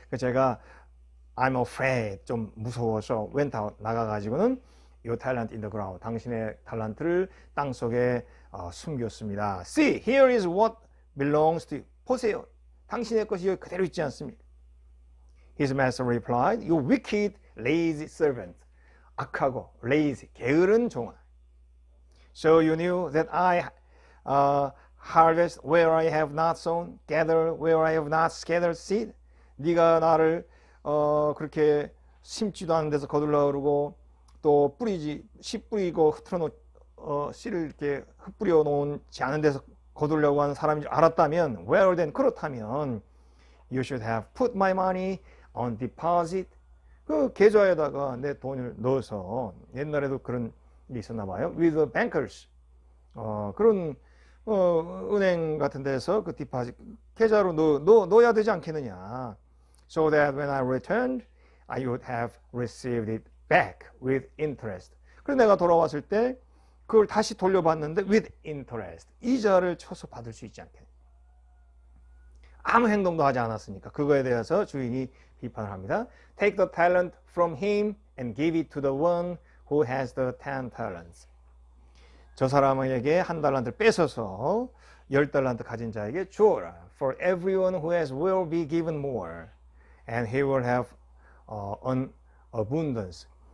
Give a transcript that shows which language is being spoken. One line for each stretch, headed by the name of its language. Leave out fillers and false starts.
Korean: 제가
English: I'm afraid,
Korean: 좀 무서워서
English: went out,
Korean: 나가가지고는
English: your talent in the ground,
Korean: 당신의 탤런트를 땅속에 숨겼습니다.
English: See, here is what belongs to you.
Korean: 보세요. 당신의 것이 여기 그대로 있지 않습니까?
English: His master replied, you wicked, lazy servant.
Korean: 악하고 lazy, 게으른 종아.
English: So you knew that I harvest where I have not sown, gather where I have not scattered seed.
Korean: 네가 나를 그렇게 심지도 않은 데서 거둘러 그러고 또 씨 뿌리고 씨를 이렇게 흩뿌려 놓지 않은 데서 거두려고 하는 사람인 줄 알았다면,
English: well then,
Korean: 그렇다면
English: you should have put my money on deposit.
Korean: 그 계좌에다가 내 돈을 넣어서, 옛날에도 그런 게 있었나 봐요.
English: with the bankers.
Korean: 그런 은행 같은 데서 그 디파짓 계좌로 넣어야 되지 않겠느냐.
English: So that when I returned, I would have received it back with interest.
Korean: 그래서 내가 돌아왔을 때 그걸 다시 돌려받는데
English: with interest,
Korean: 이자를 쳐서 받을 수 있지 않겠느냐. 아무 행동도 하지 않았으니까 그거에 대해서 주인이 비판을 합니다.
English: Take the talent from him and give it to the one who has the 10 talents.
Korean: 저 사람에게 한 달란트를 뺏어서 10달란트 가진 자에게 주어라.
English: For everyone who has will be given more, and he will have an abundance.